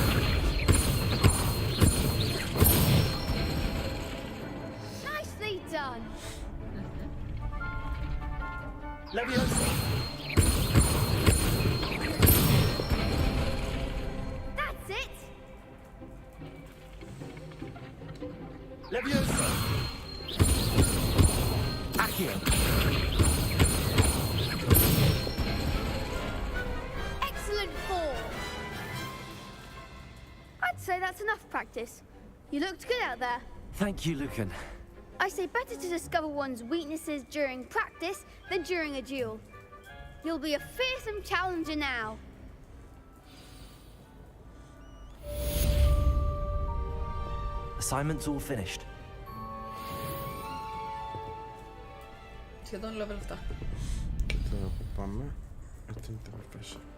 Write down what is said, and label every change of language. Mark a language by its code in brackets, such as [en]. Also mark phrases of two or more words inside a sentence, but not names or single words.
[en] Nicely done. Leviosa. That's it. Leviosa. Accio. Excellent form. I'd say that's enough practice. You looked good out there. Thank you, Lucan. I say better to discover one's weaknesses during practice than during a duel. You'll be a fearsome challenger now. Assignment's all finished. [el] Σχεδόν level 7. Και τώρα που πάμε, έτσι είναι το professor.